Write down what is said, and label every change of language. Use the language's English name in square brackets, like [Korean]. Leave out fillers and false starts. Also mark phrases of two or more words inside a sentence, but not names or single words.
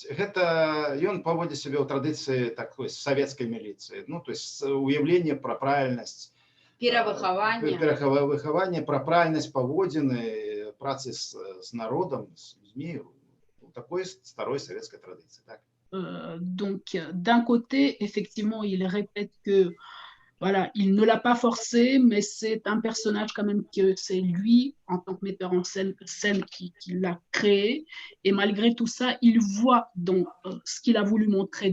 [Belarusian] Гэта ён паводзіць сябе ў традыцыі такой савецкай міліцыі, ну, [Russian] то есть [Belarusian] уяўленне пра правільнасць, перахаванне, пра правільнасць паводзіны, працы з народам, з людзьмі, у такой старой савецкай традыцыі, так? [French] Donc, d'un côté, effectivement, il répète que voilà, il ne l'a pas forcé, mais c'est un personnage quand même que c'est lui, en tant que metteur en scène qui l'a créé. Et malgré tout ça, il voit dans ce qu'il a voulu montrer